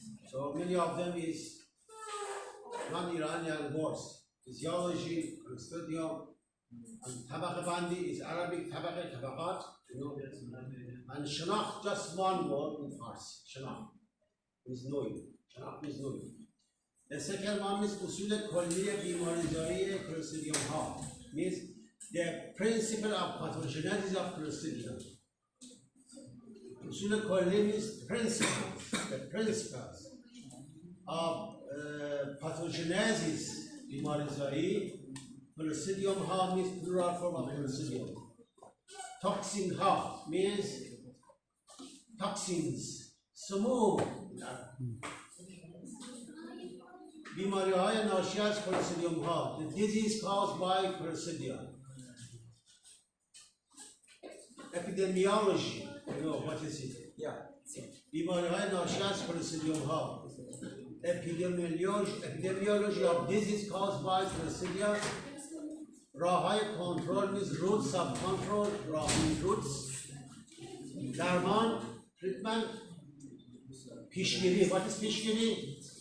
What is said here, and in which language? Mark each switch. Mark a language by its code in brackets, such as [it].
[en] So many of them is non-Iranian words. Physiology, Clostridium, and [fa] طبقه بندی [en] is Arabic طبقات, you know. And شناخت, just one word in Farsi. شناخت is knowing. شناخت is knowing. The second one is [fa] اصول کلی بیماریزایی کلوستریدیوم ها. [en] Means the principle of pathogenesis of Clostridium. [fa] اصول کلی [en] means principles, the principles of pathogenesis بیماریزایی Clostridium ha means plural form of Clostridium. Toxin ha means toxins. سموم. [fa] بیماری های ناشی از کلوستریدیوم ها. [en] The disease caused by Clostridia. Epidemiology. You know what is it? Yeah. [fa] بیماری های ناشی از کلوستریدیوم ها. [en] Epidemiology of disease caused by Clostridia. [fa] راه های کنترل [en] means routes of control. routes. [fa] درمان treatment. پیشگیری. [en] What is پیشگیری?